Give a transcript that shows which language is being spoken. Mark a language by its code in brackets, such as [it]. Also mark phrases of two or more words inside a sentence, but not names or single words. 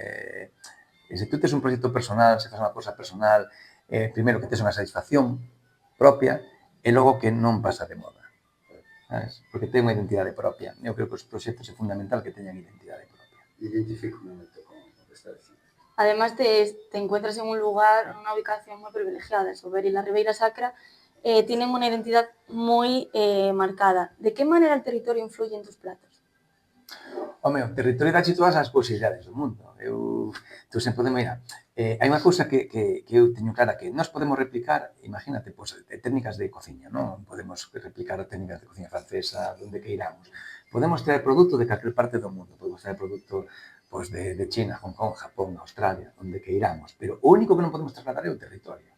[gl] E se tú tes un proxecto personal, se faz unha cosa personal, primeiro que tes unha satisfacción propia e logo que non pasa de moda. ¿Sabes? Porque ten unha identidade propia. Eu creo que os proxectos é fundamental que teñan identidade propia. Identifico moito con o que está dicindo. [es] Además, te encuentras en un lugar, en una ubicación muy privilegiada. Sober y la Ribeira Sacra tienen una identidad muy marcada. ¿De qué manera el territorio influye en tus platos? [gl] Home, o territorio dache todas as posibilidades do mundo. Tú sempre podemos, mira, hai unha cousa que eu teño clara, que nós podemos replicar, imagínate, pues, técnicas de cociña, non? Podemos replicar técnicas de cociña francesa, donde queiramos. Podemos traer produto de calquer parte do mundo, podemos traer produto pues, de China, Hong Kong, Japón, Australia, onde queiramos, pero o único que non podemos trasladar é o territorio.